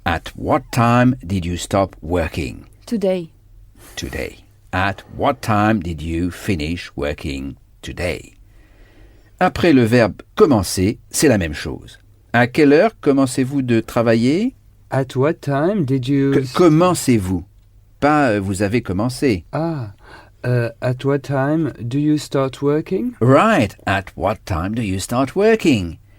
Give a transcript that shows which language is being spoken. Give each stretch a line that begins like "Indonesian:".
English: At what time did you stop working today? today? At what time did you finish working today?
French: Après le verbe commencer, c'est la même chose. À quelle heure commencez-vous de travailler?
English: At what time did you...
French: Commencez-vous. Pas vous avez commencé.
English: At what time do you start working? Right. At what time do you start working?